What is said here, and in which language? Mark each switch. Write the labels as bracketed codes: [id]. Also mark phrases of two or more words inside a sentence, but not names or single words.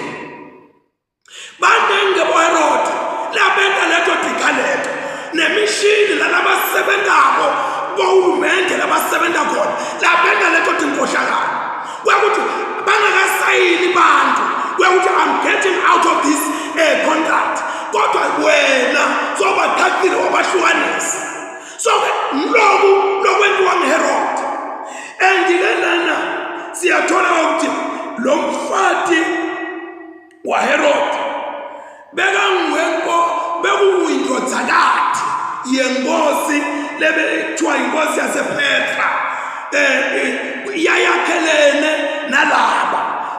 [ss] Banenge boHerod labenta leto dikaleto nemishini lalabasebendayo bohulumende labasebenza khona labenta leto dinkohlakala. Kwakuthi bangakasayini bantu kwakuthi [en] I'm getting out of this contract [ss] kodwa wena sobathathile wabahlukanisa. So lokwenziwa nguHerod. Endikelana siyathola ukuthi lo mfati waHerod bekuyindodzakazi yenkosi lebekuthiwa inkosi yasePetra yayakhelene nalaba.